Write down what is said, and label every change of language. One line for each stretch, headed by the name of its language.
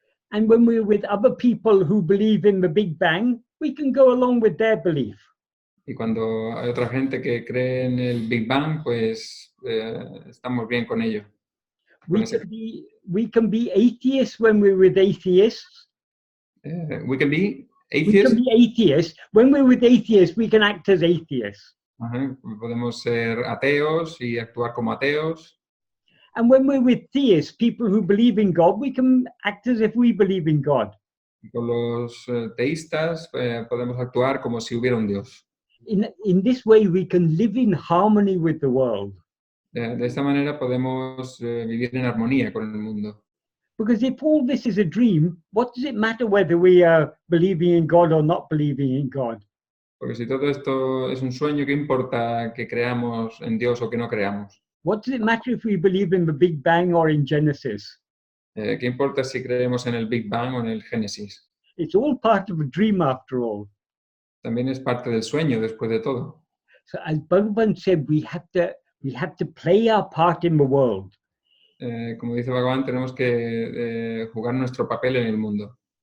English: And when we're with other people who believe in the Big Bang, we can go along with their belief.
Spanish: Y cuando hay otra gente que cree en el Big Bang, pues estamos bien con ello.
English: We can be atheists when we're with atheists. We can be atheists. We can be atheists. When we're with atheists, we can act as atheists.
Spanish: Podemos ser ateos y actuar como ateos.
English: And when we're with theists, people who believe in God, we can act as if we believe in God.
Spanish: Con los teístas podemos actuar como si hubiera un Dios.
English: In this way, we can live in harmony with the world.
Spanish: De esta manera podemos vivir en armonía con el mundo.
English: Because if all this is a dream, what does it matter whether we are believing in God or not believing in God?
Spanish: Porque si todo esto es un sueño, ¿qué importa que creamos en Dios o que no creamos?
English: What does it matter if we believe in the Big Bang or in Genesis?
Spanish: ¿Qué importa si creemos en el Big Bang o en el Génesis?
English: It's all part of a dream after all.
Spanish: También es parte del sueño después de todo.
English: So as Bhagavan said, we have to play our part in the world.
Spanish: Como dice Bhagavan, tenemos que jugar nuestro papel en el mundo.